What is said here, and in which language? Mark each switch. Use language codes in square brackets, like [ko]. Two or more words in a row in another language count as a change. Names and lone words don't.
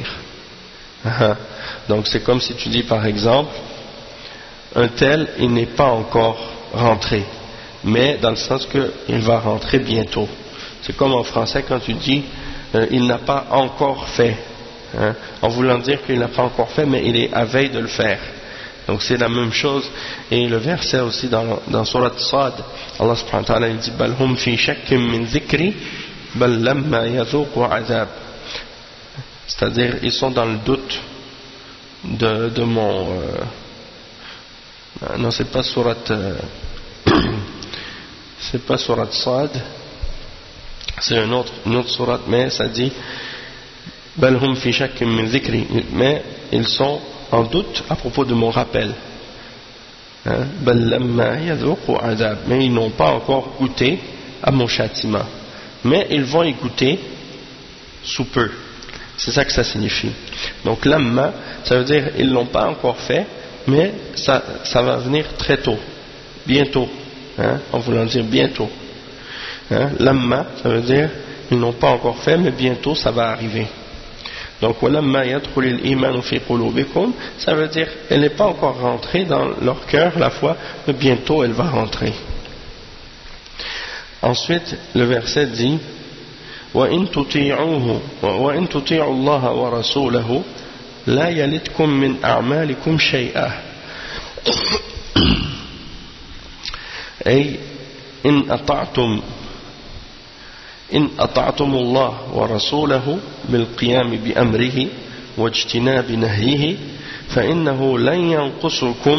[fr] Donc c'est comme si tu dis par exemple, un tel, il n'est pas encore rentré, mais dans le sens qu'il va rentrer bientôt. C'est comme en français quand tu dis, il n'a pas encore fait, hein, en voulant dire qu'il n'a pas encore fait, mais il est à veille de le faire. Donc c'est la même chose. Et le verset aussi dans Surat Sad, Allah [ar] سبحانه وتعالى [fr] dit [ar] بل هم في شك من ذكري بل لما يذوقوا عذاب, [fr] c'est-à-dire ils sont dans le doute de mon non, c'est pas Surat c'est pas Surat Sad, c'est une autre surat, mais ça dit [ar] بل هم في شك من ذكري, [fr] mais ils sont en doute à propos de mon rappel. Mais ils n'ont pas encore goûté à mon châtiment. Mais ils vont y goûter sous peu. C'est ça que ça signifie. Donc lamma, ça veut dire ils ne l'ont pas encore fait, mais ça va venir très tôt, bientôt, hein, en voulant dire bientôt. Hein, lamma, ça veut dire ils n'ont pas encore fait, mais bientôt ça va arriver. Donc, [ar] وَلَمَّا يَدْخُلِ الْإِيمَانُ فِي قُلُوبِكُمْ, [fr] ça veut dire elle n'est pas encore rentrée dans leur cœur la foi, mais bientôt elle va rentrer. Ensuite, le verset dit [ar] وَإِن تُطِيعُوا اللَّهَ وَرَسُولَهُ لَا يَلِتْكُم مِّنْ أَعْمَالِكُمْ شَيْئًا. أي إن أطعتم الله ورسوله بالقيام بأمره واجتناب نهيه فإنه لن ينقصكم